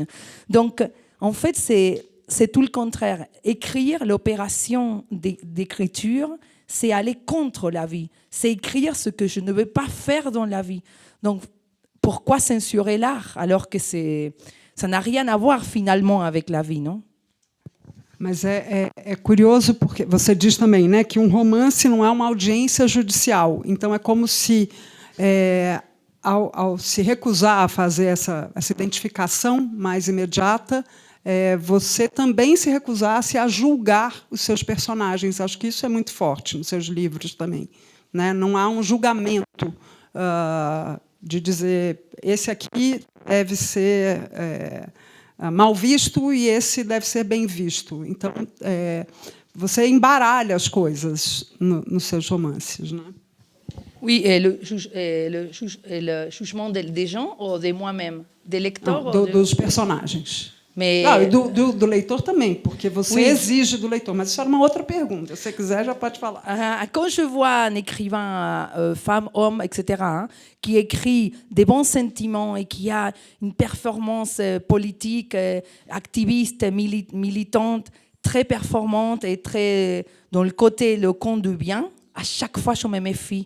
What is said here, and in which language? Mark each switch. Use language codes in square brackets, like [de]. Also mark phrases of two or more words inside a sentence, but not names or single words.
[fr] Donc, en fait, c'est tout le contraire. Écrire, l'opération d'écriture, c'est aller contre la vie. C'est écrire ce que je ne veux pas faire dans la vie. Donc, pourquoi censurer l'art alors que ça n'a rien a voir finalement avec la vie, [pt] não? Mas é curioso porque você diz também, né, que romance não é uma audiência judicial. Então é como se ao se recusar a fazer essa identificação mais imediata, você também se recusasse a julgar os seus personagens. Acho que isso é muito forte nos seus livros também, né? Não há um julgamento de dizer esse aqui deve ser mal visto e esse deve ser bem visto. Então, você embaralha as coisas nos seus romances, né? [fr] Oui, et le jugement des gens ou de moi-même, des lecteurs? [pt] Dos personagens. Mais... Ah, e do leitor também, porque você exige do leitor. Mas isso era uma outra pergunta. Se você quiser, já pode falar. [fr] Quand je vois un écrivain, femme, homme, etc., hein, qui écrit des bons sentiments et qui a une performance politique, activiste, militante, très performante et très dans le côté, le compte du bien, à chaque fois, je me méfie.